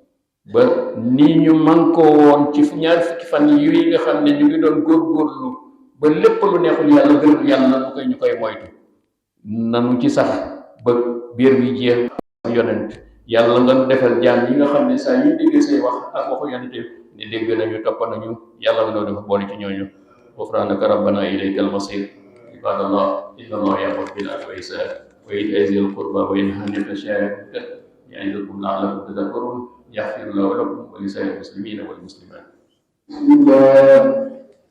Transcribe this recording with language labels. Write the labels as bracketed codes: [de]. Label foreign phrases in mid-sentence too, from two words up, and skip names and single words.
[wo] ba nii ñu man koo woon ci ñaar fukki fan yi nga xam ne ñu ngi doon góorgóorlu ba lépp lu neexul yàlla gërëm yàlla ñu koy moytu nanu ci sax ba biir bi jeex yonent yàlla nga defal jaam yi nga xam ne saa yu déggee say wax ak waxu yonente ne dégg nañu topp nañu yàlla nga noo dafa boole ci ñooñu [ar] غفرانك ربنا إليك المصير عباد الله إن الله يأمر بالعدل والإحسان وإيتاء ذي القربى وينهى عن الفحشاء والمنكر يعظكم لعلكم تذكرون يغفر له ولكم ولسائر المسلمين والمسلمات.